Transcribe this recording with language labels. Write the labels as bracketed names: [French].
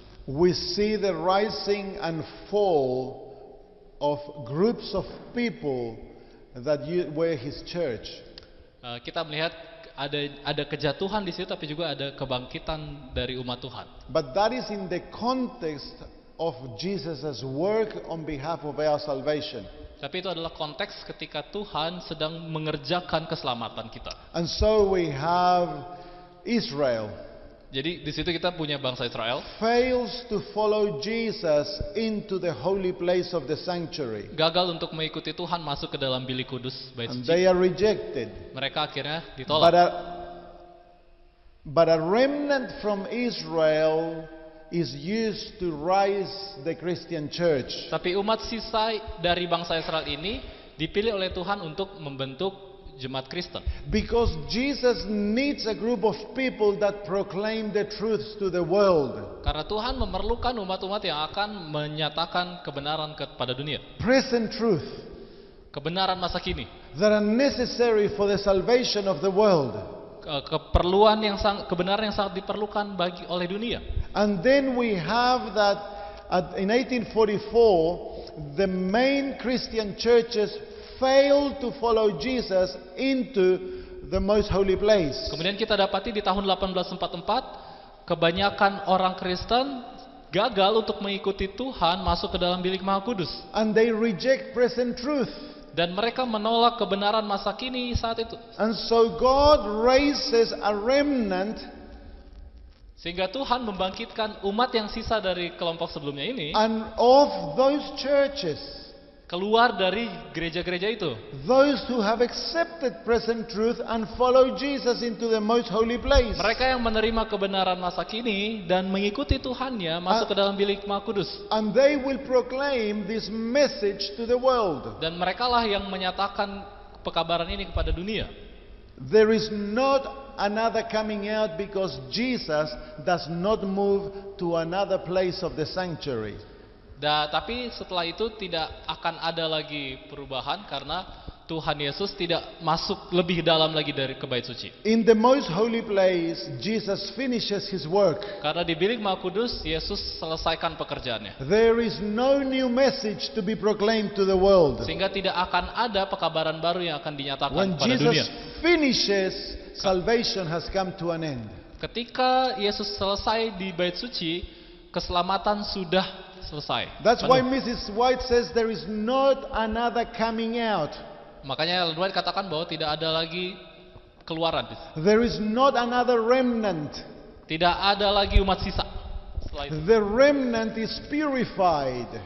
[English] we see the rising and fall of groups of people that were his church. [Indonesian] kita melihat ada kejatuhan di situ, tapi juga ada kebangkitan dari umat Tuhan. [English] But that is in the context of Jesus' work on behalf of our salvation. [Indonesian] Tapi itu adalah konteks ketika Tuhan sedang mengerjakan keselamatan kita. [English] And so we have Israel [Indonesian] Jadi di situ kita punya bangsa Israel [English] fails to follow Jesus into the holy place of the sanctuary. [Indonesian] gagal untuk mengikuti Tuhan masuk ke dalam bilik kudus bait [English] And [Indonesian] suci. [English] they are rejected. [Indonesian] Mereka akhirnya [English] But [Indonesian] ditolak. [English] a remnant from Israel is used to rise the Christian church. [Indonesian] Tapi umat sisa dari bangsa Israel ini dipilih oleh Tuhan untuk membentuk jemaat Kristen. [English] Because Jesus needs a group of people that proclaim the truths to the world. [Indonesian] Karena Tuhan memerlukan umat-umat yang akan menyatakan kebenaran kepada dunia. [English] Present truth [Indonesian] Kebenaran masa kini. [English] that are necessary for the salvation of the world. [Indonesian] Kebenaran yang sangat diperlukan oleh dunia. [English] And then we have that in 1844, the main Christian churches failed to follow Jesus into the most holy place. [Indonesian] Kemudian kita dapati di tahun 1844 kebanyakan orang Kristen gagal untuk mengikuti Tuhan masuk ke dalam bilik Maha Kudus, [English] And they reject present truth. [Indonesian] dan mereka menolak kebenaran masa kini saat itu. [English] And so God raises a remnant, [Indonesian] Sehingga Tuhan membangkitkan umat yang sisa dari kelompok sebelumnya ini [English] and of those churches, [Indonesian] keluar dari gereja-gereja itu. [English] those who have accepted present truth and follow Jesus into the most holy place. [Indonesian] Mereka yang menerima kebenaran masa kini dan mengikuti Tuhannya masuk ke dalam bilik Maha Kudus. [English] And they will proclaim this message to the world. [Indonesian] Dan merekalah yang menyatakan pekabaran ini kepada dunia. [English] There is not another coming out because Jesus does not move to another place of the sanctuary. [Indonesian] Tapi setelah itu tidak akan ada lagi perubahan karena Tuhan Yesus tidak masuk lebih dalam lagi dari ke bait suci. [English] In the most holy place, Jesus finishes his work. [Indonesian] Karena di bilik Maha Kudus Yesus selesaikan pekerjaannya. [English] There is no new message to be proclaimed to the world. [Indonesian] Sehingga tidak akan ada pekabaran baru yang akan dinyatakan [English] When [Indonesian] kepada dunia. [English] Jesus finishes, salvation has come to an end. [Indonesian] Ketika Yesus selesai di bait suci, keselamatan sudah selesai. [English] That's why [Indonesian] Penuh. [English] Mrs. White says there is not another coming out. [Indonesian] Makanya Ellen White katakan bahwa tidak ada lagi keluaran. [English] There is not another remnant. [Indonesian] Tidak ada lagi umat sisa. Setelah itu. [English] The remnant is purified.